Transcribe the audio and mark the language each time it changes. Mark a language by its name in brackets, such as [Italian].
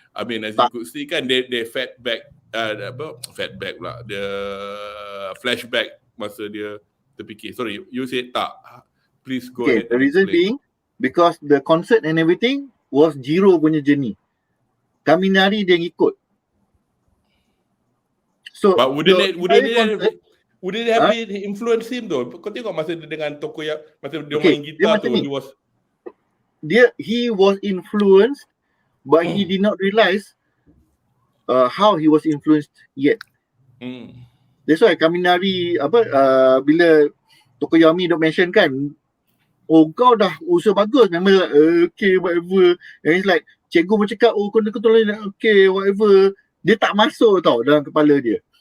[English] I mean, as you could see kan, they fed back pula, the flashback [Malay] masa dia terfikir. [English] Sorry, you said tak. Please go ahead. The reason being, because the concert and everything was Jiro punya journey. [Malay] Kaminari dia ngikut. [English] So, but wouldn't it have influenced him though? [Malay] Kau tengok masa dia dengan Tokoya, masa dia main gitar tu, [English] he was influenced, but he did not realize how he was influenced yet. That's why [Malay] Kaminari bila Tokoyami dok mention kan, oh kau dah usaha bagus, memang like, okay whatever, [English] and it's like [Malay] cikgu pun cakap kau tolong okay whatever, dia tak masuk tau dalam kepala dia.